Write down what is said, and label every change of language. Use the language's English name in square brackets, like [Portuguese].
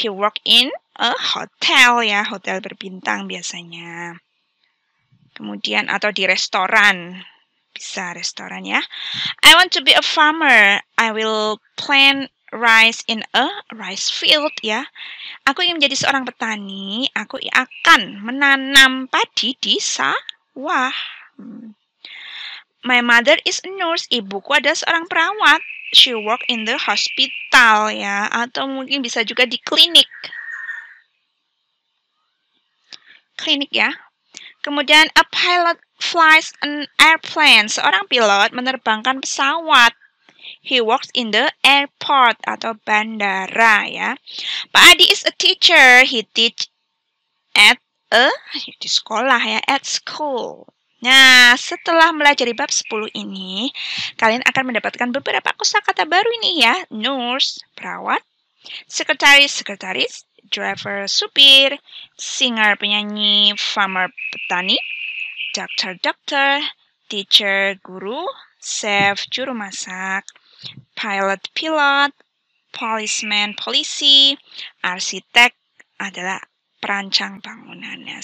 [English] He work in a hotel ya. [Indonesian] Hotel berbintang biasanya. Kemudian atau di restoran. Bisa restoran ya. [English] I want to be a farmer. I will plant rice in a rice field ya. [Indonesian] Aku ingin menjadi seorang petani. Aku akan menanam padi di sawah. [English] My mother is a nurse. [Indonesian] Ibuku adalah seorang perawat. [English] She work in the hospital ya. [Indonesian] Atau mungkin bisa juga di klinik. Klinik ya. Kemudian [English] a pilot flies an airplane. [Indonesian] Seorang pilot menerbangkan pesawat. [English] He works in the airport [Indonesian] atau bandara ya. [English] Pak Adi is a teacher. He teach at [Indonesian] di sekolah ya, [English] at school. [Indonesian] Nah, setelah melajari bab 10 ini, kalian akan mendapatkan beberapa kosakata baru ini ya. Nurse, perawat, sekretaris, driver, supir, singer, penyanyi, farmer, petani, dokter, teacher, guru, chef, juru masak, pilot, policeman, polisi, arsitek adalah perancang bangunannya.